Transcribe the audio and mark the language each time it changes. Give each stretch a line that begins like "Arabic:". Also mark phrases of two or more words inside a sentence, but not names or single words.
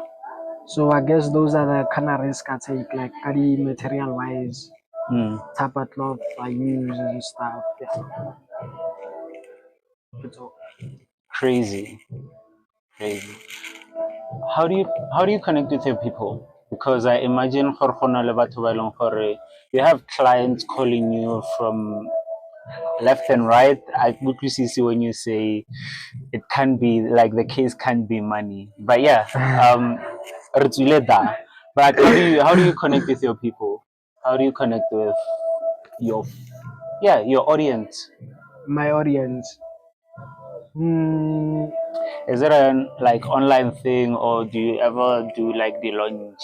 English: So I guess those are the kind of risk I take, like any material wise, type of cloth I use and stuff. Yeah. That's all. Crazy, crazy. How do you connect with your people? Because I imagine
Tswana: gore go na le batho ba e leng gore
English: you have clients calling you from left and right. I utlwisisi when you say it can be like the case can be money. But yeah,
Tswana: re tswile da.
English: But how do you connect with your people? How do you connect with your your audience? My audience. Is it a like online thing or do you ever do like the launch?